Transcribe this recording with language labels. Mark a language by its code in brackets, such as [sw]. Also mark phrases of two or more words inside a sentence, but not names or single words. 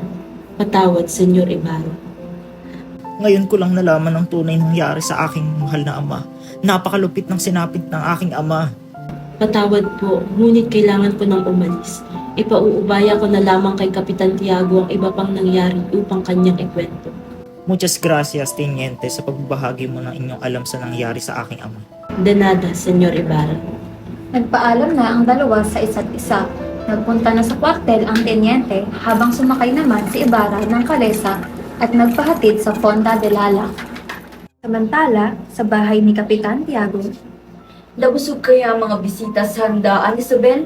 [tl] Patawad, Senyor Ibarra. Ngayon ko lang nalaman ang tunay nangyari sa aking mahal na ama. Napakalupit ng sinapit ng aking ama. Patawad po, ngunit kailangan ko nang umalis. Ipauubaya ko na lamang kay Kapitan Tiago ang iba pang nangyari upang kanyang ikwento. [es] Muchas gracias, Teniente, [tl] sa pagbabahagi mo ng inyong alam sa nangyari sa aking ama. [es] De nada, Senyor Ibarra. [tl] Nagpaalam na ang dalawa sa isa't isa. Nagpunta na sa kwartel ang tenyente habang sumakay naman si Ibarra ng kalesa at nagpahatid sa Fonda de Lala. Samantala, sa bahay ni Kapitan Tiago, Nabusog kaya ang mga bisita sa handaan, Isabel?